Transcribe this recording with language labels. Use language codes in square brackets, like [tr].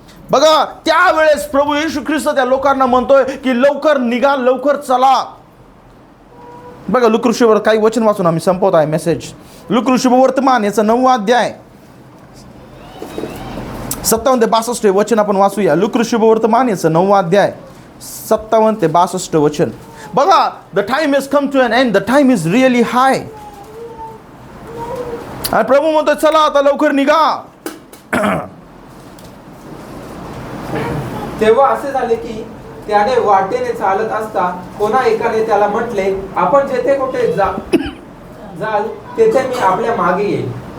[mr] बघा त्यावेळेस प्रभू येशू ख्रिस्त त्या लोकांना म्हणतोय की लवकर निघा, लवकर चला. बघा लुकऋषीवर काही वचन वाचून आम्ही संपवत आहे मेसेज. लुकऋषी वर्तमान याचा 9वा अध्याय 57 ते 62 वचन आपण वाचूया. लुकऋषी वर्तमान याचं 9वा अध्याय 57 ते 62 वचन. [en] बघा, the time is come to an end, the time is really high. [mr] आणि प्रभू म्हणतो चला आता लवकर निघा. तेव्हा असे झाले की त्याने वाटेने चालत असता कोणा एकाने त्याला म्हटले, आपण जेथे कुठे जाल तेथे मी आपल्या मागे येईल.